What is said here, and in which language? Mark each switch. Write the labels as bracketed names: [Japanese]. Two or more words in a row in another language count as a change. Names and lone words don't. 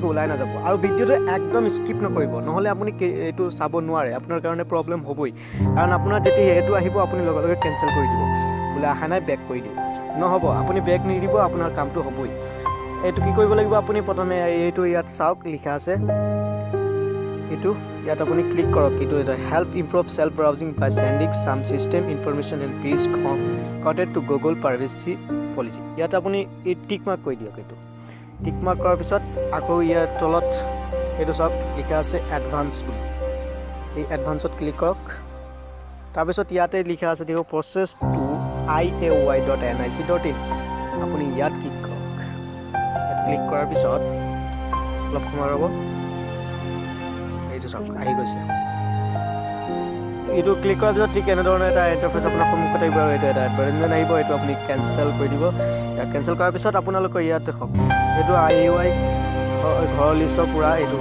[Assamese] ওলাই না যাব আৰু ভিডিওটো একদম স্কিপ নকৰিব নহলে আপুনি এটো চাব নোৱাৰে আপোনাৰ কাৰণে প্ৰবলেম হ'বই কাৰণ আপোনাৰ যেতিয়া এটো আহিব আপুনি লগে কেনসেল কৰি দিব বলে আহা নাই বেক কৰি দিও নহব আপুনি বেক নিদিব আপোনাৰ কামটো হ'বই এটো কি কৰিব লাগিব আপুনি প্ৰথমে এটো ইয়াত চাওক লিখা আছে এটো ইয়াত আপুনি ক্লিক কৰক এটো এটা [English] help improve self browsing by sending some system information and please contact to Google privacy policy [Assamese] ইয়াত আপুনি এই [English] tick mark [Assamese] কৰি দিয়ক এটো [English] tick mark [Assamese] কৰাৰ পিছত আকৌ ইয়াৰ তলত এটো সব লিখা আছে এডভান্স বুলি এই এডভান্সত ক্লিক কৰক তাৰ পিছত ইয়াতে লিখা আছে দেখো [English] process to [Assamese] iay.nic.in আপুনি ইয়াত ক্লিক কৰক ক্লিক কৰাৰ পিছত অলপ সময় ৰব এইটো সব আহি গৈছে এটো ক্লিক কৰাৰ পিছত ঠিক এনে ধৰণৰ এটা ইন্টাৰফেস আপোনাৰ সন্মুখত আহিব আৰু এটা এডভাৰটাইজমেন্ট আহিব এটো আপুনি কেনসেল কৰি দিব কেনসেল কৰাৰ পিছত আপোনালোকৰ ইয়াত দেখক এটো IAY ঘৰ লিষ্টৰ পুৰা এটো